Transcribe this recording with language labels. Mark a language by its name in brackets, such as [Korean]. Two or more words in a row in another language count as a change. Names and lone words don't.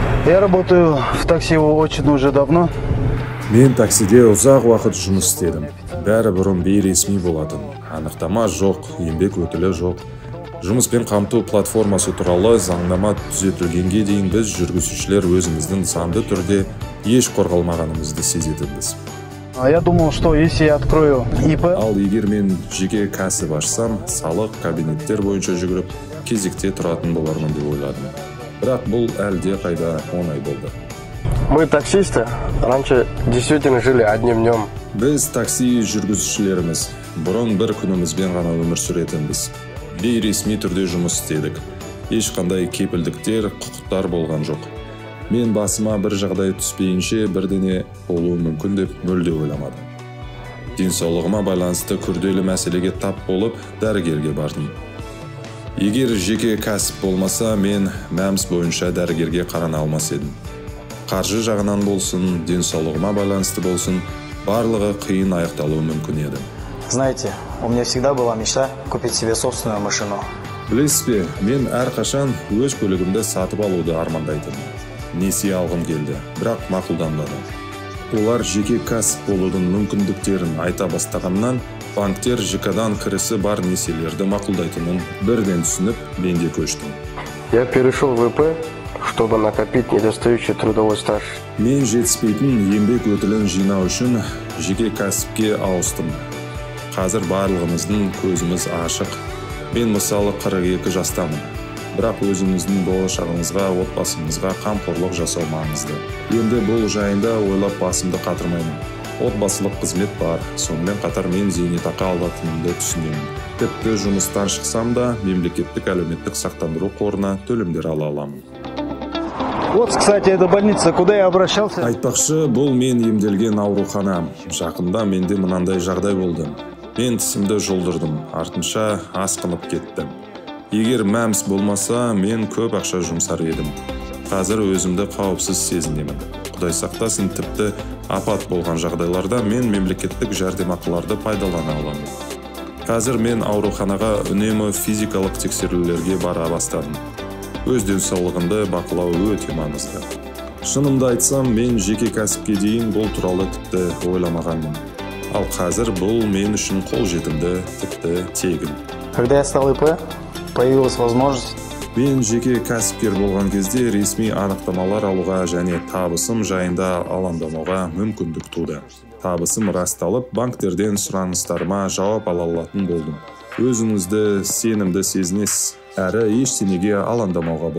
[Russian] Я работаю в такси очень уже давно. [Kazakh] Мен таксиде ұзақ уақыт жұмыс істедім. Бәрі бұрын бейресми болатын. Анықтама жоқ, еңбек өтілі жоқ. Жұмыспен қамту платформасы туралы заңнама түзетілгенге дейін біз жүргізушілер өзіміздің заңды түрде еш қорғалмағанымызды сезетінбіз. [Russian] Я думал, что если я открою ИП... [Kazakh] Ал егер мен жеке кәсіп ашсам, салық кабинеттер бойынша жүгіріп, кезекте тұратын болармын деп ойладым. Бірақ бұл әлде қайда оңай болды. [Russian] Мы таксисты, раньше действительно жили одним днем. [Kazakh] Біз такси жүргізушілеріміз, бұрын бір күнімізбен ғана өмір сүретінбіз. Бейресми түрде жұмыс істедік. Ешқандай кепілдіктер, құқықтар болған жоқ. Мен басыма бір жағдай түспейінше бірдеңе болуы мүмкін деп мүлде ойламадым. Денсаулығыма байланысты күрделі мәселеге тап болып, дәрігерге бардым. Егер жеке кәсіп болмаса, мен мәмс бойынша дәрігерге қарана алмас едім. Қаржы жағынан болсын, денсаулығыма байланысты болсын, барлығы қиын аяқталуы мүмкін еді. [Russian] Знаете, у меня всегда была мечта купить себе собственную машину. [Kazakh] Білесіз бе, мен әрқашан өз көлігімді сатып алуды армандайтынмын. Несие алғым келді, бірақ мақұлданбады. Олар жеке кәсіп болудың мүмкіндіктерін айта бастағаннан, банктер ЖК-дан кірісі бар несиелерді мақұлдайтынын бірден түсініп, мен де көштім. [Russian] Я перешел в ИП, чтобы накопить недостающий трудовой стаж. [Kazakh] Мен жетіспейтін еңбек өтілін жинау үшін жеке кәсіпке ауыстым. Қазір барлығымыздың көзіміз ашық. Мен мысалы 42 жастамын. Бірақ өзіміздің болашағымызға, отбасымызға қамқорлық жасау маңызды. Енді бұл жайында ойлап басымды қатырмаймын. Отбасылық қызмет бар, сонымен қатар мен зейнетақы алатынымды түсінемін. Тіпті жұмыстан шықсам да, мемлекеттік әлеуметтік сақтандыру қорына төлемдер ала аламын. [Russian] Вот, кстати, это больница, куда я обращался. [Kazakh] Айтпақшы, бұл мен емделген аурухана. Жақында менде мынандай жағдай болды. Мен тісімді жұлдырдым, артынша асқынып кетті. Егер мәмс болмаса, мен көп ақша жұмсар едім. Қазір өзімді қауіпсіз сезінемін. Құдай сақтасын, тіпті апат болған жағдайларда мен мемлекеттік жәрдемақыларды пайдалана аламын. Қазір мен ауруханаға үнемі физикалық тексерулерге бара бастадым. Өз денсаулығымды бақылау өте маңызды. Шынымды айтсам, мен жеке кәсіпке дейін бұл туралы тіпті ойламағанмын. Ал қазір бұл мен үшін қолжетімді, тіпті тегін. [Russian] Когда я стал ИП, появилась возможность. [Kazakh] Мен жеке кәсіпкер болған кезде ресми анықтамалар алуға және табысым жайында алаңдамауға мүмкіндік туды. Табысым расталып, банктерден сұраныстарыма жауап ала алатын болдым. Өзіңізді сенімді сезінесіз, әрі ештеңеге алаңдамауға болады.